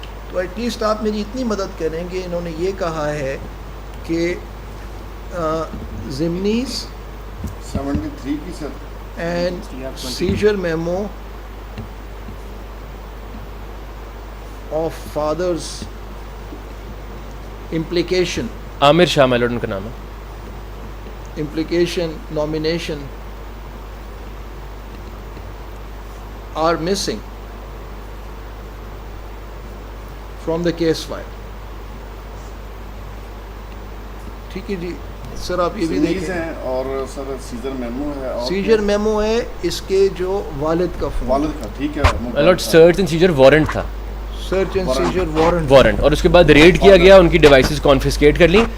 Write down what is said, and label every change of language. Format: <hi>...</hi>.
<ur>تو at least آپ میری اتنی مدد کریں گے. انہوں نے یہ کہا ہے کہ ضمنیز 73 کی sir</ur> <en>and seizure memo of fathers implication</en> <ur>Amir Shah my lord ان کا نام ہے.</ur> <en>implication nomination are missing from the case file.</en> <ur>ٹھیک ہے جی سر, آپ یہ بھی دیکھیں ہیں. اور سر سیزر میمو ہے, سیجر میمو ہے اس کے جو والد کا فون, والد کا. ٹھیک ہے مائی lord search and seizure warrant تھا,</ur> <en>search and seizure</en> <ur>وارنٹ, اور اس کے بعد ریڈ کیا گیا, ان کی ڈیوائسز کانفسکیٹ کر لی.</ur>